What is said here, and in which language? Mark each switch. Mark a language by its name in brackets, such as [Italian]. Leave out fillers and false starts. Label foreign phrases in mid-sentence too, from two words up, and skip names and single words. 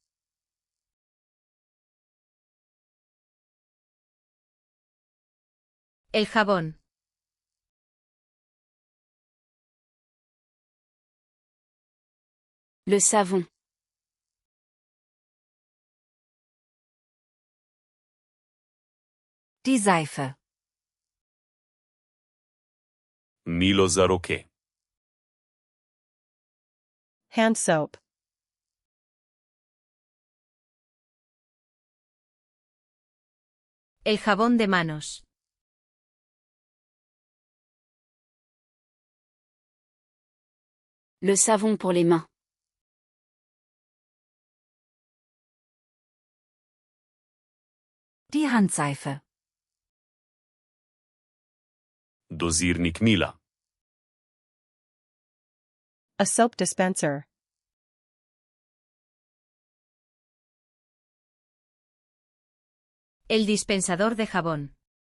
[Spanish] El jabón. [French] Le savon. [German] Die Seife. [Slovenian] Milo za roke. [English] Hand soap. [Spanish] El jabón de manos. [French] Le savon pour les mains. [German] Die Handseife. [Slovenian] Dozirnik mila. [English] A soap dispenser. [Spanish] El dispensador de jabón.